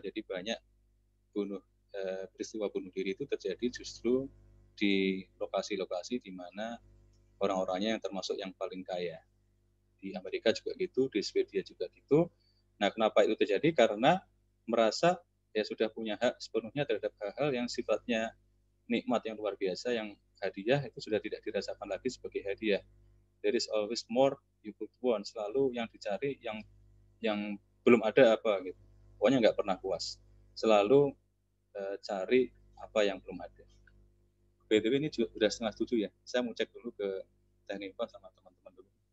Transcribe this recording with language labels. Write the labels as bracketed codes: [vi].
[id] Jadi banyak peristiwa bunuh diri itu terjadi justru di lokasi-lokasi di mana orang-orangnya yang termasuk yang paling kaya. Di Amerika juga gitu, di Swedia juga gitu. Nah, kenapa itu terjadi? Karena merasa ya sudah punya hak sepenuhnya terhadap hal-hal yang sifatnya nikmat yang luar biasa, yang hadiah itu sudah tidak dirasakan lagi sebagai hadiah. [en] There is always more you could want. [id] Selalu yang dicari yang belum ada apa gitu. Pokoknya nggak pernah puas. Selalu cari apa yang belum ada. BTW ini juga sudah 6:30 ya. Saya mau cek dulu ke teknik sama teman-teman dulu.